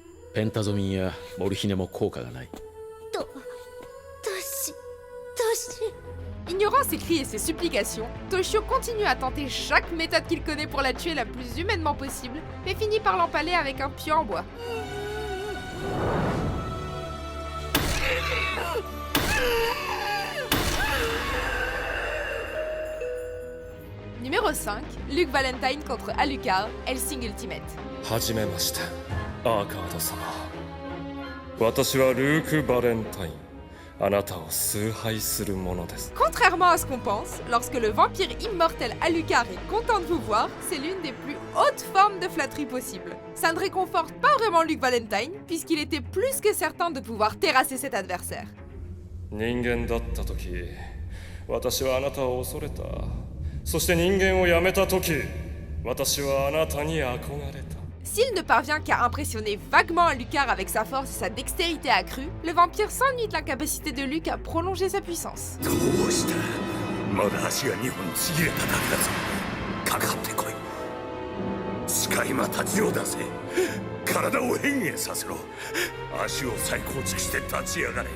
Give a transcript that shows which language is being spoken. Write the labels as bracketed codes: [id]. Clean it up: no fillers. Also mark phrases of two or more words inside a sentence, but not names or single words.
[ja] ペンタゾミンやモルヒネも効果がない。 [fr] Ignorant ses cris et ses supplications, Toshio continue à tenter chaque méthode qu'il connaît pour la tuer la plus humainement possible, mais finit par l'empaler avec un pieu en bois. Numéro 5, Luke Valentine contre Alucard, Hellsing Ultimate. [ja] はじめまして、アーカード様。私はルーク・バレンタイン。あなたを崇拝するものです。 [fr] Contrairement à ce qu'on pense, lorsque le vampire immortel Alucard est content de vous voir, c'est l'une des plus hautes formes de flatterie possible. Ça ne réconforte pas vraiment Luke Valentine, puisqu'il était plus que certain de pouvoir terrasser cet adversaire. [ja] 人間だった時、私はあなたを恐れた。そして人間をやめた時、私はあなたに憧れた。 [fr] S'il ne parvient qu'à impressionner vaguement Alucard avec sa force et sa dextérité accrue, le vampire s'ennuie de l'incapacité de Luke à prolonger sa puissance. [ja] どうした？まだ足が2本ちぎれただけだぞ。かかってこい。使い魔たちを出せ。体を変幻させろ。足を再構築して立ち上がれ。